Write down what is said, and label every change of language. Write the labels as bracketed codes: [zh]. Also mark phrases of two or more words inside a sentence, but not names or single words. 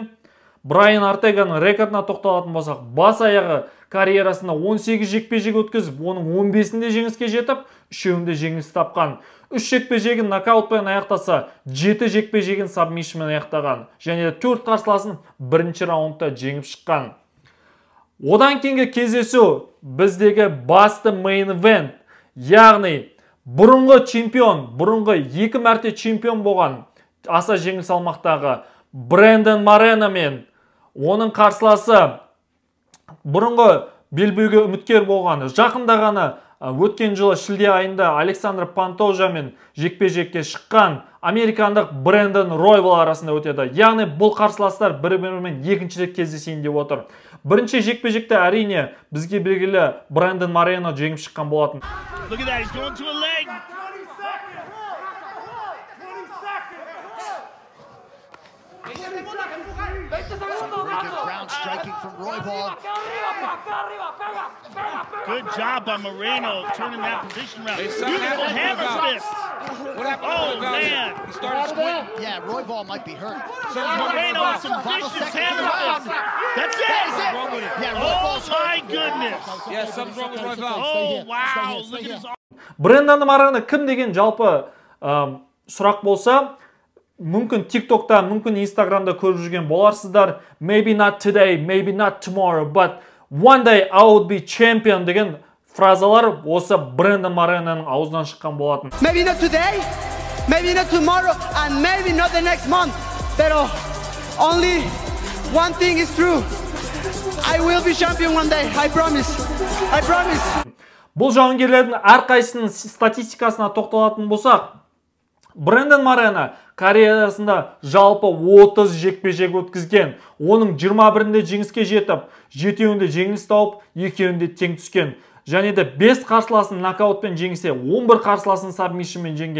[kk] Брайан Ортеганың рекордына тоқталатын болсақ, бас аяғы карьерасында 18 жекпе-жек өткізіп, оның 15-інде жеңіске жетіп, 3-еуінде жеңіліс тапқан. 3 жекпе-жегін нокаутпен аяқтаса, 7 жекпе-жегін сабмишнмен аяқтаған. Және де 4 қарсыласын бірінші раундта жеңіп шыққан. Одан кейінгі кездесу біздегі басты [en] main event, [kk] яғни бұрынғы чемпион, бұрынғы 2 мәрте чемпион болған аса жеңіл салмақтағы Брэндон Морено мен оның қарсыласы бұрынғы белбеуге үміткер болған, жақында ғана өткен жылы шілде айында Александр Пантожамен жекпе-жекке шыққан американдық Брэндон Ройвал арасында өтеді. Яғни бұл қарсыластар бір-бірімен екінші рет кездесейін деп отыр. Бірінші жекпе-жекте әрине бізге белгілі Брэндон Морено жеңіп шыққан болатын. [en] Striking from Royval. Good job by Moreno turning that position around. Beautiful hammer fist. Oh man! He started squinting. Yeah, Royval might be hurt. So Moreno with some vicious hammer fist. That's it. Oh my goodness! Yeah, something's wrong with Royval. Oh wow! Look at his arm. [kk] Брэндон Морено кім деген жалпы сұрақ болса, мүмкін TikTok'та, мүмкін Instagram'да көріп жүрген боларсыздар. [en] Maybe not today, maybe not tomorrow, but one day I would be champion [kk] деген фразалар осы Брэндон Мореноның аузынан шыққан болатын. [en] Maybe not today, maybe not tomorrow and maybe not the next month. But only one thing is true. I will be champion one day. I promise. I promise. [kk] Бұл жауынгерлердің әрқайсының статистикасына тоқталатын болсақ, Брэндон Морено карьерасында жалпы 30 жекпе-жек өткізген. Оның 21-інде жеңіске жетіп, 7-інде жеңіліс тауып, 2-інде тең түскен. Және де 5 қарсыласын нокаутпен жеңсе, 11 қарсыласын сабмишнмен жеңген.